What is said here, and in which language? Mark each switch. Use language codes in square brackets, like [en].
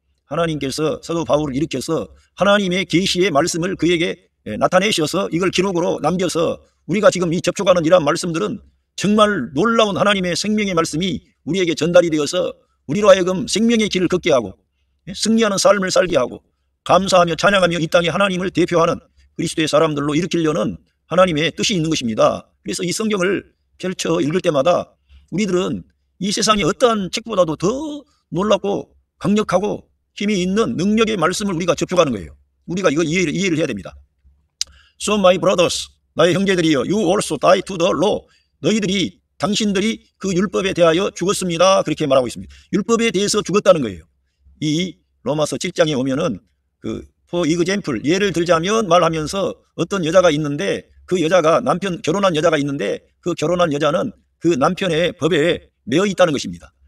[ko] 하나님께서 사도 바울을 일으켜서 하나님의 계시의 말씀을 그에게 나타내셔서 이걸 기록으로 남겨서 우리가 지금 이 접촉하는 이러한 말씀들은 정말 놀라운 하나님의 생명의 말씀이 우리에게 전달이 되어서 우리로 하여금 생명의 길을 걷게 하고 승리하는 삶을 살게 하고 감사하며 찬양하며 이 땅에 하나님을 대표하는 그리스도의 사람들로 일으키려는 하나님의 뜻이 있는 것입니다. 그래서 이 성경을 펼쳐 읽을 때마다 우리들은 이 세상의 어떠한 책보다도 더 놀랍고 강력하고 힘이 있는 능력의 말씀을 우리가 접촉하는 거예요. 우리가 이거 이해를 해야 됩니다. [en] So my brothers, [ko] 나의 형제들이여, [en] you also die to the law. [ko] 당신들이 그 율법에 대하여 죽었습니다. 그렇게 말하고 있습니다. 율법에 대해서 죽었다는 거예요. 이 로마서 7장에 오면은 [en] for example, [ko] 예를 들자면 말하면서 어떤 여자가 있는데 그 여자가 결혼한 여자가 있는데 그 결혼한 여자는 그 남편의 법에 매여 있다는 것입니다.